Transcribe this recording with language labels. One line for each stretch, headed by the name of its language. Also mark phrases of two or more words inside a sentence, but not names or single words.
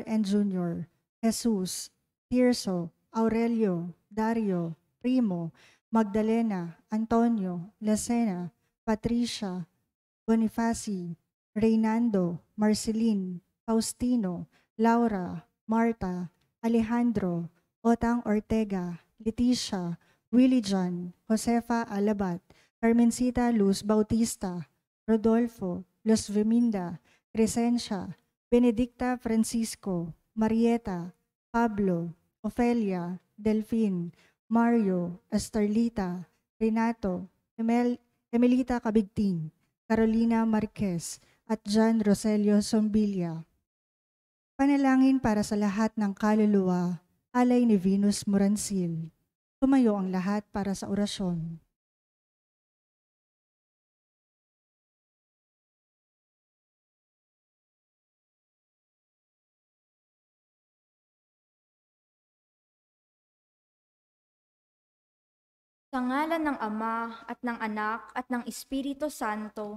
Filipino: and Jr., Jesus, Tirso, Aurelio, Dario, Primo, Magdalena, Antonio, Lacena, Patricia, Bonifaci, Reynando, Marceline, Faustino, Laura, Marta, Alejandro, Otang Ortega, Leticia, Willie John, Josefa Alabat, Carmencita Luz Bautista, Rodolfo, Luz Viminda, Crescencia, Benedicta Francisco, Marieta, Pablo, Ofelia, Delfin, Mario, Estarlita, Renato, Emelita Cabigting, Carolina Marquez, at John Roselio Sombilia. Panalangin para sa lahat ng kaluluwa, alay ni Venus Morancil. Tumayo ang lahat para sa orasyon. Sa ngalan ng Ama at ng Anak at ng Espiritu Santo,